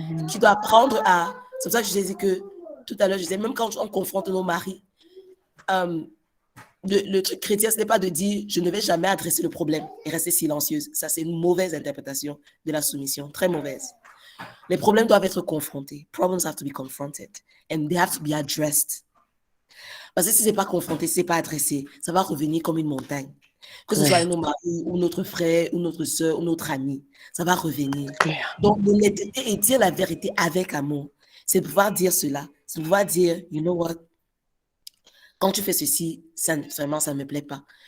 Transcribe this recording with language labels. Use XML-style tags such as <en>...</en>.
<fr>Tu dois apprendre à... C'est pour ça que je disais que tout à l'heure, je disais, même quand on confronte nos maris, le truc chrétien, ce n'est pas de dire, je ne vais jamais adresser le problème et rester silencieuse. Ça, c'est une mauvaise interprétation de la soumission, très mauvaise. Les problèmes doivent être confrontés.</fr> <en>Problems have to be confronted and they have to be addressed.</en> <fr>Parce que si ce n'est pas confronté, si ce n'est pas adressé, ça va revenir comme une montagne. Que ce soit nos maris, ou notre frère, ou notre soeur, ou notre ami, ça va revenir. Donc, l'honnêteté et dire la vérité avec amour, c'est de pouvoir dire cela. C'est de pouvoir dire,</fr> <en>you know what,</en> <fr>quand tu fais ceci, vraiment, ça ne me plaît pas.</fr>